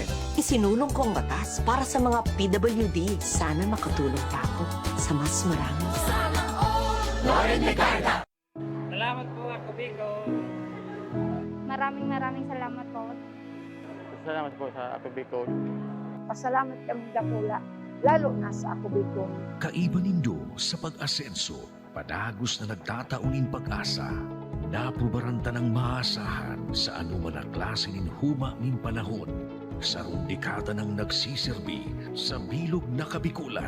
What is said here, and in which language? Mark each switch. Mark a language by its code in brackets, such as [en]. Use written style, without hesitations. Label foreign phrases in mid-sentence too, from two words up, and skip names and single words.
[tl] Isinulong kong batas para sa mga PWD. Sana makatulong pa ako sa mas marami. Loren Ligarda. Salamat po, ako Bicol. Maraming salamat po. Salamat po sa ako Bicol. [bik] Pasalamat kami dakula, lalo na sa ako Bicol. Kaiba nindo sa pag-asenso, padagos na nagtatauning pag-asa. Napubaranta ng maasahan sa anuman na klase nin huma nin panahon. Sa rundikata ng nagsiserbi sa bilog na kabikulan.